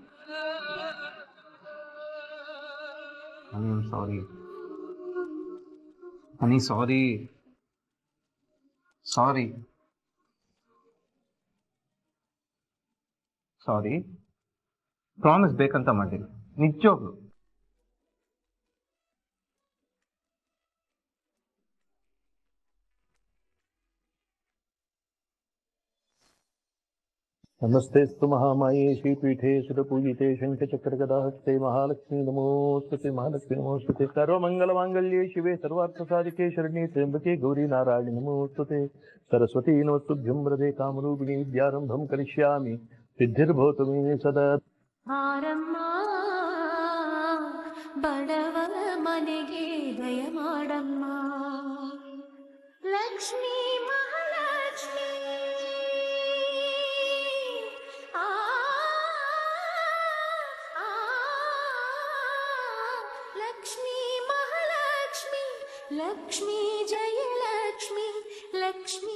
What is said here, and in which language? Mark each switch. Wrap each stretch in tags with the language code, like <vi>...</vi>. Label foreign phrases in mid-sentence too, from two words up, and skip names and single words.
<en>honey sorry honey, sorry sorry sorry.</en> <kn>ಪ್ರಾಮಿಸ್ ಬೇಕಂತ ಮಾಡಿಲ್ಲ, ನಿಜವಾಗ್ಲು.</kn> <sa>नमस्तेस्तु महामाये श्रीपीठे सुरपूजिते शङ्खचक्रगदाहस्ते महालक्ष्मी नमोस्तुते महालक्ष्मी नमोस्तुते सर्वमङ्गलमाङ्गल्ये शिवे सर्वार्थसाधिके शरण्ये त्र्यम्बके गौरी नारायणि नमोस्तुते सरस्वती नमस्तुभ्यं वरदे कामरूपिणी विद्यारम्भं करिष्यामि सिद्धिर्भवतु मे सदा.</sa> <kn>ಆರಮ್ಮ ಬಡವರ ಮನೆಗೆ ದಯ ಮಾಡಮ್ಮ, ಲಕ್ಷ್ಮೀ ಮಹಾಲಕ್ಷ್ಮಿ. ಆ ಲಕ್ಷ್ಮೀ ಮಹಾಲಕ್ಷ್ಮಿ, ಲಕ್ಷ್ಮೀ ಜಯ ಲಕ್ಷ್ಮಿ, ಲಕ್ಷ್ಮೀ.</kn>